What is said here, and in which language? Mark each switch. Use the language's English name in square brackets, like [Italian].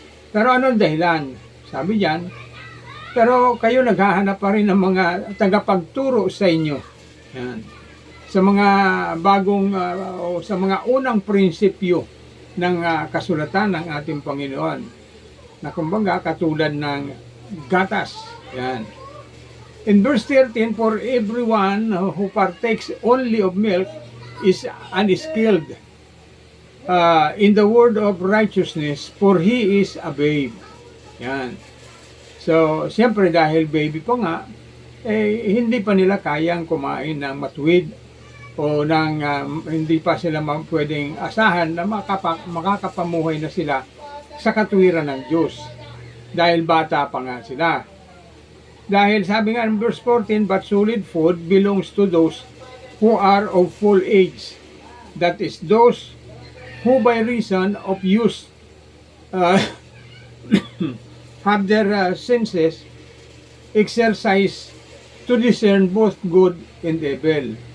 [Filipino] Pero anong dahilan? Sabi diyan, pero kayo naghahanap pa rin ng mga tagapagturo sa inyo. Yan. Sa mga bagong o sa mga unang prinsipyo ng kasulatan ng ating Panginoon na kumbaga katulad ng gatas. Yan. [English] In verse 13, "For everyone who partakes only of milk is unskilled in the word of righteousness, for he is a babe." [Filipino] Yan. So, siyempre dahil baby pa nga, hindi pa nila kayang kumain ng matuwid o hindi pa sila pwedeng asahan na makakapamuhay na sila sa katuwiran ng Diyos. Dahil bata pa nga sila. Dahil sabi nga [English] in verse 14, "But solid food belongs to those who are of full age. That is, those who by reason of use have their senses exercise to discern both good and evil."